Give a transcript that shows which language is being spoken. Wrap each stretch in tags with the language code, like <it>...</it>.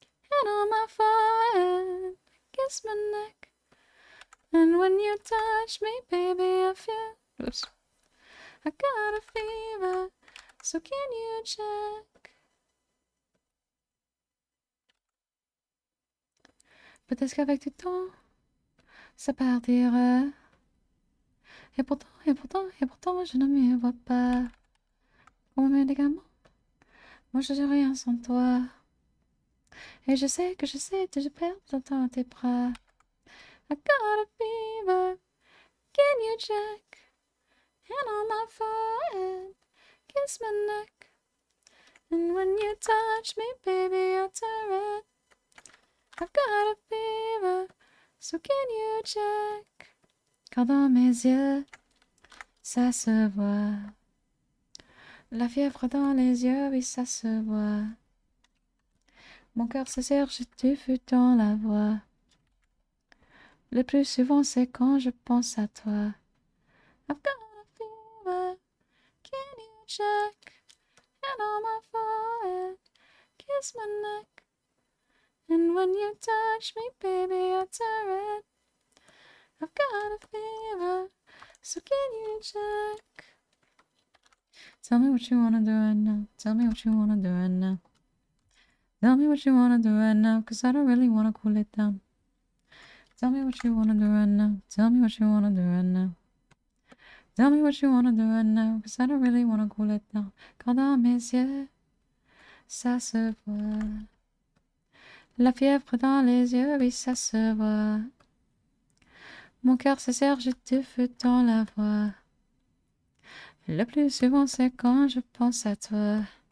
<en>And on my forehead, kiss my neck. And when you touch me, baby, I feel... Oops. I got a fever, so can you check?</en> <fr>Peut-être qu'avec du temps, ça partira. Et pourtant, je ne m'y vois pas. Comme un médicament, moi je suis rien sans toi. Et je sais que je perds dans tes bras.</fr> <en>I got a fever, can you check? Hand on my forehead, kiss my neck. And when you touch me, baby, I'll turn red. I've got a fever, so can you check?</en> <fr>Car dans mes yeux, ça se voit. La fièvre dans les yeux, oui, ça se voit. Mon cœur se serre, j'ai du feu dans la voix. Le plus souvent, c'est quand je pense à toi.</fr> <en>I've got a fever, can you check? Hand on my forehead, kiss my neck. And when you touch me, baby, I turn red. I've got a fever, so can you check? Tell me what you wanna do right now. Tell me what you wanna do right now. Tell me what you wanna do right now, cause I don't really wanna cool it down. Tell me what you wanna do right now. Tell me what you wanna do right now. Tell me what you wanna do right now, cause I don't really wanna cool it down.</en> <fr>Car dans mes yeux, ça se voit. La fièvre dans les yeux, oui, ça se voit. Mon cœur se serre, j'ai du feu dans la voix. Le plus souvent, c'est quand je pense à toi.</fr>